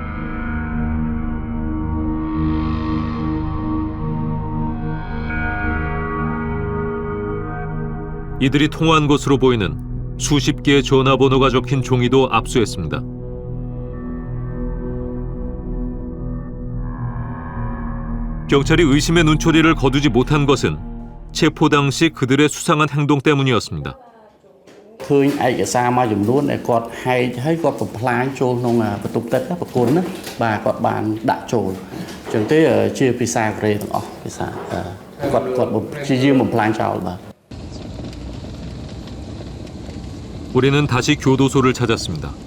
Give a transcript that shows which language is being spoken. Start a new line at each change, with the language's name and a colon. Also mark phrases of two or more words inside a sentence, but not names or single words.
Korean: 이들이 통화한 것으로 보이는 수십 개의 전화번호가 적힌 종이도 압수했습니다. 경찰이 의심의 눈초리를 거두지 못한 것은 체포 당시 그들의 수상한 행동 때문이었습니다.
Khmer: ឃើញឯកសារមួយចំនួនដែលគាត់ហែកឲ្យគាត់បំផ្លាញចូលក្នុងបន្ទប់ទឹកប្រគុណណាបាទគាត់បានដាក់ចូលអញ្ចឹងទេជាភាសាកូរ៉េទាំងអស់ភាសាគាត់ជាយាមបំផ្លាញចោលបាទ
Korean: 우리는 다시 교도소를 찾았습니다.